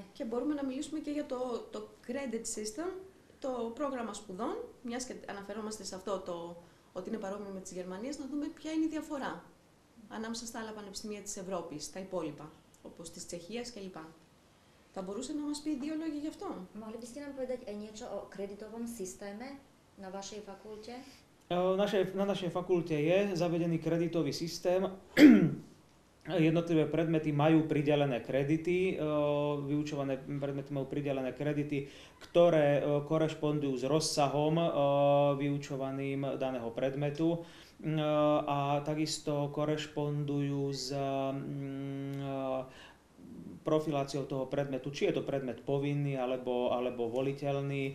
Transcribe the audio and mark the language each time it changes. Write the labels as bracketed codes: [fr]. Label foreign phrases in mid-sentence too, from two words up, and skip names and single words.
[el] Και μπορούμε να μιλήσουμε και για το [en] credit system, [el] το πρόγραμμα σπουδών, μιας και αναφερόμαστε σε αυτό ότι είναι παρόμοιο με της Γερμανίας, να δούμε ποια είναι η διαφορά ανάμεσα στα άλλα πανεπιστήμια της Ευρώπης, τα υπόλοιπα, όπως της Τσεχίας κλπ. Θα μπορούσε να μας πει δύο λόγια γι' αυτό? [sk] Mohli byste nám povedať aj niečo o kreditovom systéme na vašej fakulte? Na našej fakulte je zavedený kreditový systém, Jednotlivé predmety majú pridelené kredity, vyučované predmety majú pridelené kredity, ktoré korešpondujú s rozsahom vyučovaným daného predmetu a takisto korešpondujú s profiláciou toho predmetu, či je to predmet povinný alebo voliteľný.